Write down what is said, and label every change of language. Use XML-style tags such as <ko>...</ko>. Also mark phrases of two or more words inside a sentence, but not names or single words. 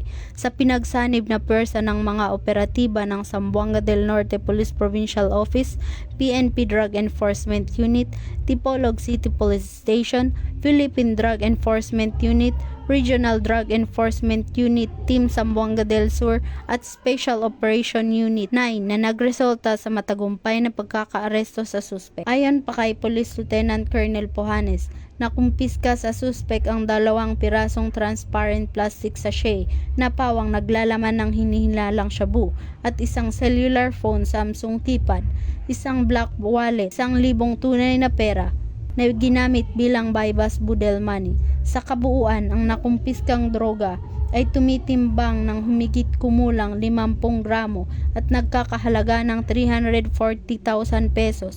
<tl>Sa pinagsanib na pwersa ng mga operatiba ng Zamboanga del Norte Police Provincial Office, PNP Drug Enforcement Unit, Dipolog City Police Station, Philippine Drug Enforcement Unit, Regional Drug Enforcement Unit, Team Zamboanga del Sur at Special Operation Unit 9 na nagresulta sa matagumpay na pagkakaaresto sa suspect. Ayon pa kay Police Lieutenant Colonel Pohanes, nakumpiska sa suspect ang 2 pirasong</tl> <en>transparent plastic sachet</en> <tl>na pawang naglalaman ng hinihilalang shabu at isang</tl> <en>cellular phone Samsung keypad,</en> <tl>isang</tl> <en>black wallet,</en> <tl>1,000 tunay na pera na ginamit bilang</tl> <en>bypass budel money.</en> <tl>Sa kabuuan, ang nakumpiskang droga ay tumitimbang ng humigit kumulang 50 gramo at nagkakahalaga ng 340,000 pesos.</tl>